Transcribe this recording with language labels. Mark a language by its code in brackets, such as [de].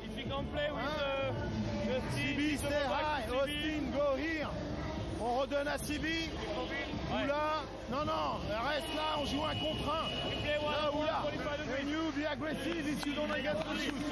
[en] If you can play with Sibi, stay high. [fr] Austin, [en] go here. [fr] On redonne à Sibi. Oula. Non, non, reste là, on joue 1 contre 1. Là, oula. [en] And you be aggressive if you don't get the shoot.